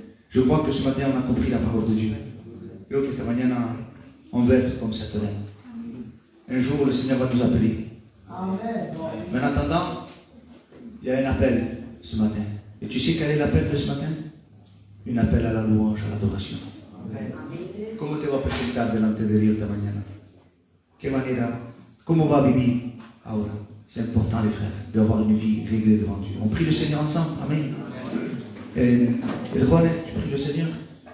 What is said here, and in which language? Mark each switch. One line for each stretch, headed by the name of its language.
French: Je crois que ce matin on a compris la parole de Dieu.
Spanish: Creo que esta mañana
French: on veut être comme cette reine. Un jour le Seigneur va nous appeler. Amen. Mais en attendant, il y a un appel ce matin. Et tu sais quel est l'appel de ce matin? Un appel à la louange, à l'adoration.
Spanish: ¿Cómo te va a presentar delante de Dios esta mañana? ¿Qué manera? ¿Cómo va a vivir ahora?
French: C'est important, les frères, d'avoir une vie réglée devant Dieu. On prie le Seigneur ensemble. Amen. Et Juan, tu pries le Seigneur?